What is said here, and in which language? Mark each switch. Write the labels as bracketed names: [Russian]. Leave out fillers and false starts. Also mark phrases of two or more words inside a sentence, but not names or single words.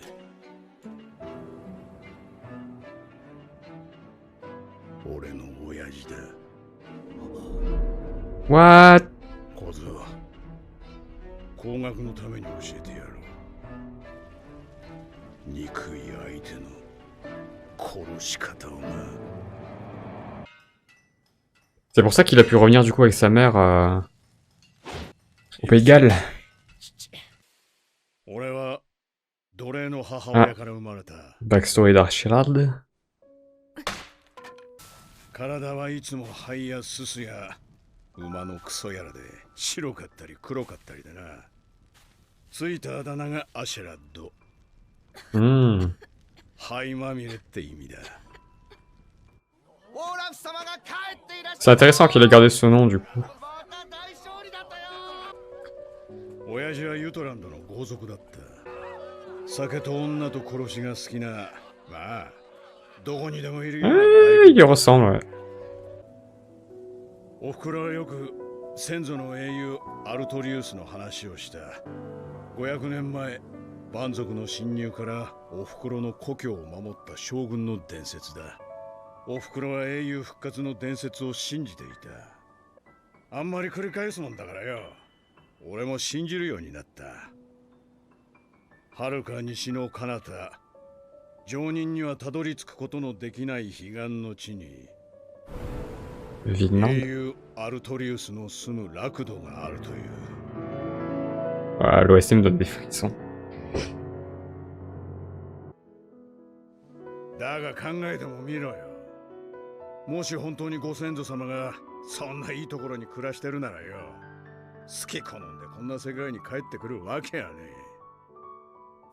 [Japanese] 俺の親父だ。 [English] What? [Japanese] 小僧、工学のために教えてやろう。憎い相手の殺し方をな。 [French] C'est pour ça qu'il a pu revenir du coup avec sa mère au Pays de Galles. [Japanese] 俺は奴隷の母親から生まれた。 [French] Backstory d'Archibald. [Japanese] 体はいつも灰やすすや馬のクソやらで白かったり黒かったりだな。ついたあだ名がアシェラッド。灰まみれって意味だ。 [French] C'est intéressant qu'il ait gardé ce nom du coup. [Japanese] 親父はユトランドの豪族だった。酒と女と殺しが好きな、まあどこにでもいるよ。 [French] Il y ressemble, ouais. [Japanese] おふくろはよく先祖の英雄アルトリウスの話をした。500年前、蛮族の侵入からおふくろの故郷を守った将軍の伝説だ。おふくろは英雄復活の伝説を信じていた。あんまり繰り返すもんだからよ。俺も信じるようになった。遥か西の彼方、常人にはたどり着くことのできない彼岸の地に、英 Vinland. 雄アルトリウスの住むラクドがあるという。 [French] Ah, l'OSM me donne des frissons. [Japanese] だが考えてもみろよ。もし本当にご先祖様がそんないいところに暮らしてるならよ、好き好んでこんな世界に帰ってくるわけやねえ。